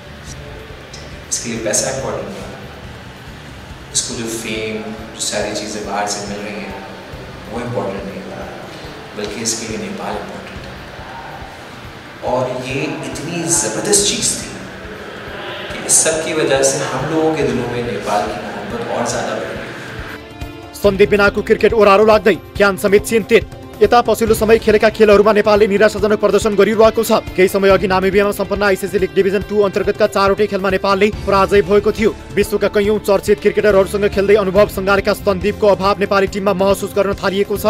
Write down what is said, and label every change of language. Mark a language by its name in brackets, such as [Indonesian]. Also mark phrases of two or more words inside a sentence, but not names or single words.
[Hindi] इसके लिए पैसा इम्पोर्टेंट नहीं है, इसको जो फेम, जो सारी चीज़ें बाहर से मिल रही हैं वो इम्पोर्टेंट नहीं है, बल्कि इसके लिए नेपाल इम्पोर्टेंट है। और ये इतनी ज़बरदस्त चीज़ थी कि इस सब की वजह से हम लोगों के दिलों में नेपाल की मोहब्बत और ज़्यादा बढ़ गई। [Nepali] सन्दीप बिनाको क्रिकेट ओह्रालो लाग्दै क्यान समेत चिन्तित। यता पछिल्लो समय खेलेका खेलहरूमा नेपालले निराशाजनक प्रदर्शन गरिरहेको छ। केही समय अघि नामिबियामा सम्पन्न आइसिसी लीग डिभिजन 2 अन्तर्गतका 4वटै खेलमा नेपालले पराजय भएको थियो। विश्वका कैयौं चर्चित क्रिकेटरहरूसँग खेल्दै अनुभव सँगालेका सन्दीपको अभाव नेपाली टिममा महसुस गर्न थालिएको छ।